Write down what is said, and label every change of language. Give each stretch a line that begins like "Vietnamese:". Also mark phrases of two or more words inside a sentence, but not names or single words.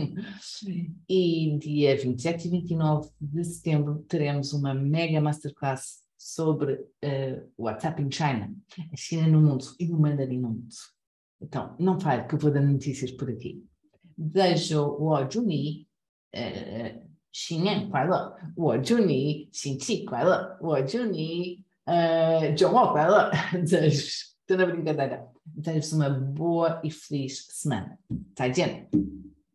Portuguese: E dia 27 e 29 de setembro teremos uma mega masterclass sobre o WhatsApp in China, a China no mundo e o mandarim no mundo. Então, não falhe que eu vou dando notícias por aqui. Desejo o Juni,
Chinese: 新年快乐，我祝你新气快乐，我祝你周末快乐。
Portuguese: Estou na brincadeira. Desejo-vos uma boa e feliz semana.
Chinese: 再见。